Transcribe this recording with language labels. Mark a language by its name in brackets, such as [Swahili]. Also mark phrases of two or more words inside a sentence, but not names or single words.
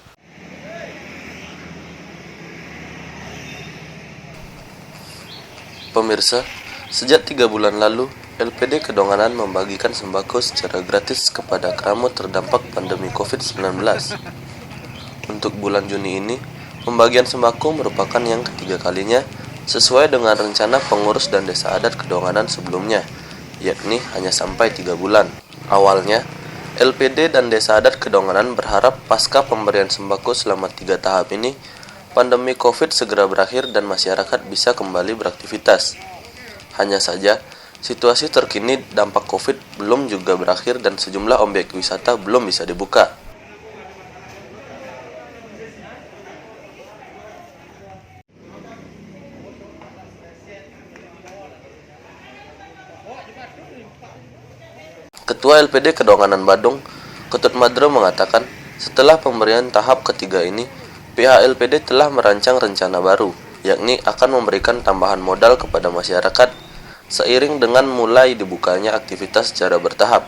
[Indonesian] Pemirsa, sejak 3 bulan lalu, LPD Kedonganan membagikan sembako secara gratis kepada Krame terdampak pandemi COVID-19. Untuk bulan Juni ini, pembagian sembako merupakan yang ketiga kalinya sesuai dengan rencana pengurus dan desa adat Kedonganan sebelumnya, yakni hanya sampai 3 bulan. Awalnya, LPD dan desa adat Kedonganan berharap pasca pemberian sembako selama 3 tahap ini, pandemi COVID segera berakhir dan masyarakat bisa kembali beraktivitas. Hanya saja, situasi terkini dampak COVID belum juga berakhir dan sejumlah objek wisata belum bisa dibuka. Ketua LPD Kedonganan Badung, Ketut Madro mengatakan, setelah pemberian tahap ketiga ini, pihak LPD telah merancang rencana baru, yakni akan memberikan tambahan modal kepada masyarakat seiring dengan mulai dibukanya aktivitas secara bertahap.